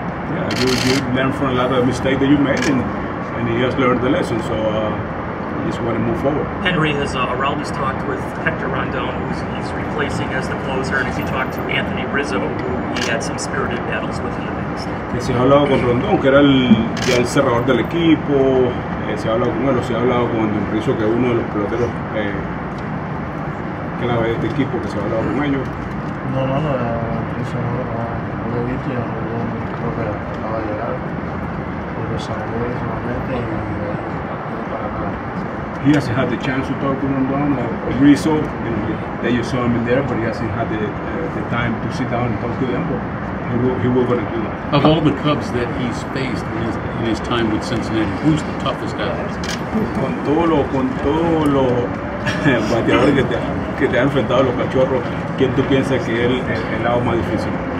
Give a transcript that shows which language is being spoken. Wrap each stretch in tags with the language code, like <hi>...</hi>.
<en>Yeah, you learn from a lot of mistakes that you made, and he has learned the lesson, so you just want to move forward. Henry, has Aroldis talked with Hector Rondon, who he's replacing as the closer, and has he talked to Anthony Rizzo, who he had some spirited battles with in the past?</en> <es>Que se ha hablado con Rondón, que era ya el cerrador del equipo, se ha hablado con él, o se ha hablado con Rizzo, que es uno de los peloteros clave de este equipo, que se ha hablado con ellos. No, eso no lo he visto, yo creo que acaba de llegar, lo saludé solamente y para nada.</es> <en>He hasn't had the chance to talk to Rondon or Rizzo. They just saw him in there, but he hasn't had the time to sit down and talk to them. But he will going to do that. Of all the Cubs that he's faced in his time with Cincinnati, who's the toughest guy?</en> <es>Con todos los bateadores que te han enfrentado, los cachorros, ¿quién tú piensas que es el lado más difícil?</es>